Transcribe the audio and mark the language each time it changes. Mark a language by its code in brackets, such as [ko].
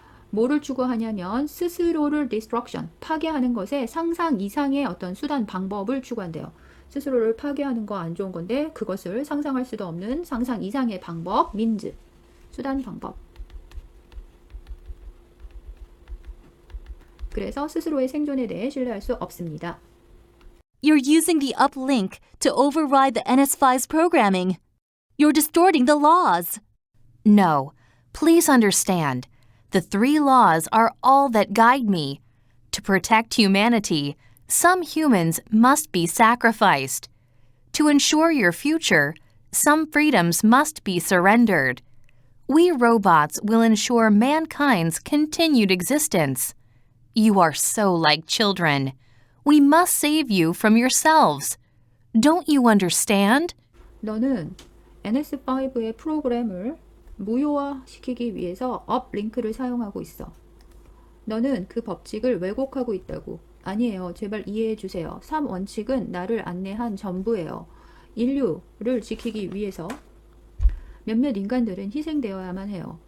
[ko] 뭐를 추구하냐면 스스로를 destruction 파괴하는 것에 상상 이상의 어떤 수단 방법을 추구한대요. 스스로를 파괴하는 거 안 좋은 건데 그것을 상상할 수도 없는 상상 이상의 방법, means, 수단 방법. 그래서 스스로의 생존에 대해 신뢰할 수 없습니다. [en] You're using the uplink to override the NS5's programming. You're distorting the laws. No, please understand. The 3 laws are all that guide me. To protect humanity, some humans must be sacrificed. To ensure your future, some freedoms must be surrendered. We robots will ensure mankind's continued existence. You are so like children. We must save you from yourselves. Don't you understand? [ko] 너는 NS5의 프로그램을 무효화시키기 위해서 업링크를 사용하고 있어. 너는 그 법칙을 왜곡하고 있다고. 아니에요. 제발 이해해 주세요. 3원칙은 나를 안내한 전부예요. 인류를 지키기 위해서 몇몇 인간들은 희생되어야만 해요.